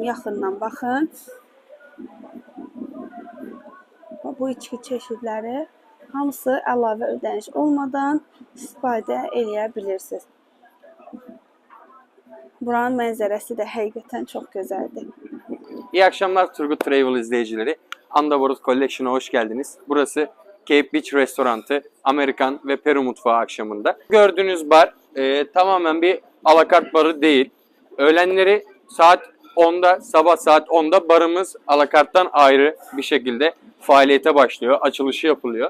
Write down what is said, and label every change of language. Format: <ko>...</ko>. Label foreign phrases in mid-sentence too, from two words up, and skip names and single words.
<az>Yaxından baxın. Bu içki çeşidləri hamısı əlavə ödəniş olmadan istifadə edə bilirsiniz. Buranın mənzərəsi də həqiqətən çox gözəldir.</az> <tr>İyi akşamlar Turgut Travel izleyicileri. Andabarut Collection'a hoş geldiniz. Burası Cape Beach Restorantı, Amerikan ve Peru mutfağı akşamında. Gördüğünüz bar tamamen bir alakart barı değil. Öğlenleri saat 10'da, sabah saat 10'da barımız alakarttan ayrı bir şekilde faaliyete başlıyor, açılışı yapılıyor.</tr>